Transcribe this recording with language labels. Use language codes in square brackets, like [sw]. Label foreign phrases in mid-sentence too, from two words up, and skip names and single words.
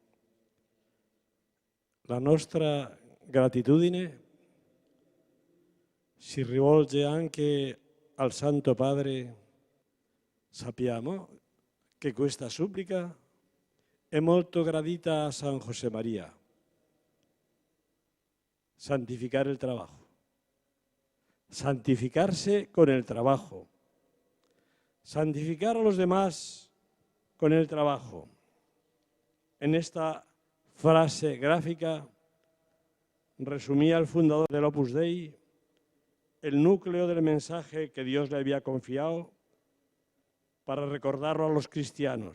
[it] La nostra gratitudine si rivolge anche al Santo Padre. Sappiamo che questa supplica è molto gradita a San Josemaria. [es] Santificar el trabajo. Santificarse con el trabajo. Santificar a los demás con el trabajo. En esta frase gráfica resumía el fundador del Opus Dei el núcleo del mensaje que Dios le había confiado para recordarlo a los cristianos.